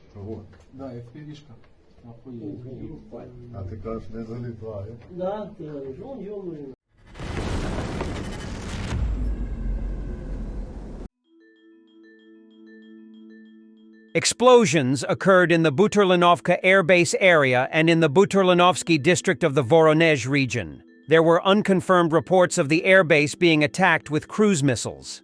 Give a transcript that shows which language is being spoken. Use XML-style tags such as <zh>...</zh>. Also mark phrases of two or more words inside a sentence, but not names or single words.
<ru>Вот. Да, FPV-шка. Охуеть.</ru> <uk>А ти кажеш, не залітає.</uk> <ru>Да, он ёбаный.</ru> <en>Explosions occurred in the Buturlinovka Air Base area and in the Buturlinovsky district of the Voronezh region. There were unconfirmed reports of the airbase being attacked with cruise missiles.</en>